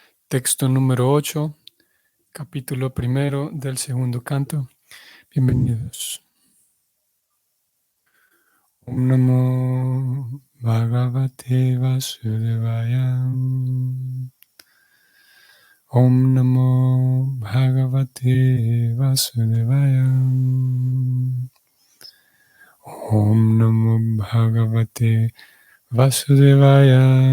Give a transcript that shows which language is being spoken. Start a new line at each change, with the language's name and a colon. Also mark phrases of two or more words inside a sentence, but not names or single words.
Spanish: Texto número 8, capítulo primero del segundo canto. Bienvenidos.
Sanskrit: ॐ नमो भगवते वासुदेवाय. ॐ नमो भगवते वासुदेवाय. ॐ नमो भगवते वासुदेवाय.